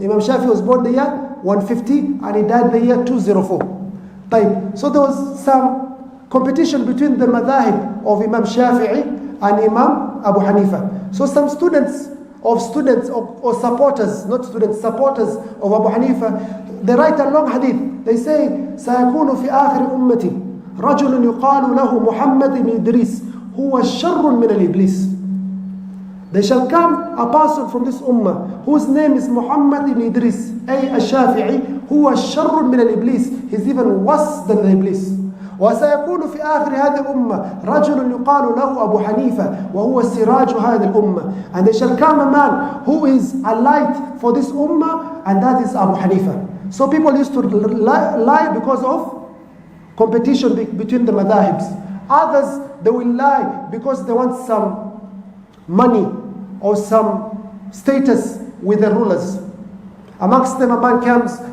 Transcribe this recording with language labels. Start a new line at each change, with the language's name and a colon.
English: Imam Shafi'i was born the year 150 and he died the year 204. So there was some competition between the madhahib of Imam Shafi'i and Imam Abu Hanifa. So some students or supporters, not students, supporters of Abu Hanifa, they write a long hadith. They say,
Arabic: سيكون في آخر أمتي رجل يقال له محمد بن إدريس هو شر من الإبليس.
English: There shall come a person from this ummah whose name is Muhammad ibn Idris, a Shafi'i, who was
Arabic: sharrun min al-Iblis.
English: He's even worse than the Iblis.
Arabic: وسيكون في آخر هذه الأمة رجل يقال له أبو حنيفة وهو سراج هذه الأمة.
English: And there shall come a man who is a light for this ummah, and that is Abu Hanifa. So people used to lie because of competition between the madhahibs. Others, they will lie because they want some money or some status with the rulers. Amongst them, a man comes